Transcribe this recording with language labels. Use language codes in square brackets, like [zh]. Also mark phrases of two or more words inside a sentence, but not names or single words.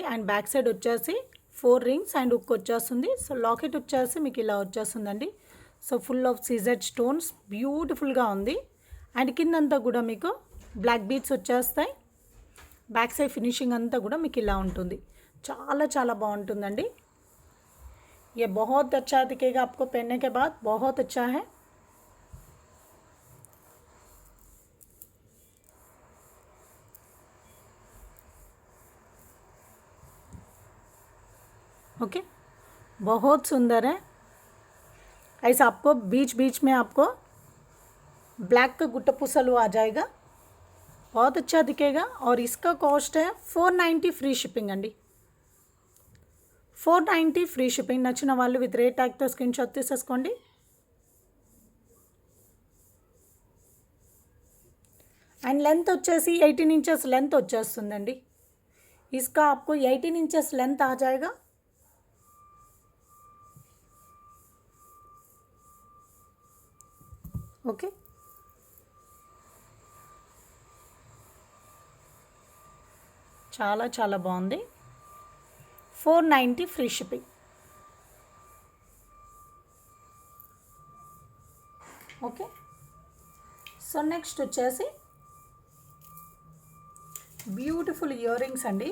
[en] and back side [te] వచ్చేసి [en] 4 rings and uk [te] వచ్చేస్తుంది. సో లాకెట్ వచ్చేసి మీకు ఇలా వచ్చేస్తుందండి. [en] so full of CZ stones, [te] బ్యూటిఫుల్గా ఉంది. అండ్ కిందంతా కూడా మీకు [en] black beads [te] వచ్చేస్తాయి. [en] back side finishing [te] అంతా కూడా మీకు ఇలా ఉంటుంది. చాలా చాలా బాగుంటుందండి. [hi] ये बहुत अच्छा दिखेगा आपको पहनने के बाद, बहुत अच्छा है. ओके, बहुत सुंदर है. ऐसा आपको बीच बीच में आपको ब्लैक का [te] గుట్టా పుసలు [hi] आ जाएगा. बहुत अच्छा दिखेगा. और इसका कॉस्ट है 490 [en] free shipping [hi] अंडी. [en] 490 free shipping. [te] నచ్చిన వాళ్ళు [en] with rate tagతో screen shot [te] తీసేసుకోండి. [en] and length [te] వచ్చేసి [en] 18 inches length [te] వచ్చేస్తుందండి. [hi] इसका आपको [en] 18 inches length [hi] आ जाएगा. ओके, [te] చాలా చాలా బాగుంది. [en] 490 free shipping. okay, so next [te] వచ్చేసి [en] beautiful ear rings [te] అండి.